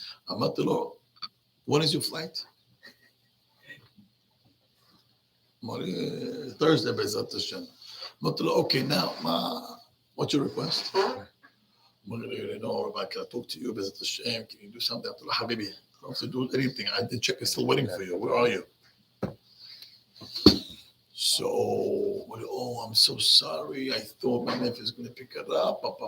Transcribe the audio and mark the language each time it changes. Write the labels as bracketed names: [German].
[Hebrew] אמרתי לו, [English] when is your flight? [Hebrew] אמר לי, Thursday בעזרת השם. אמרתי לו, [English] okay, now, what's your request? [Hebrew] אמר לי, [English] no, Rabbi, can I talk to you [Hebrew] בעזרת השם? [English] Can you do something? [Hebrew] אמרתי לו, חביבי, [English] I don't have to do anything. The check is still waiting for you. Where are you? So, I'm so sorry. I thought my nephew was going to pick it up.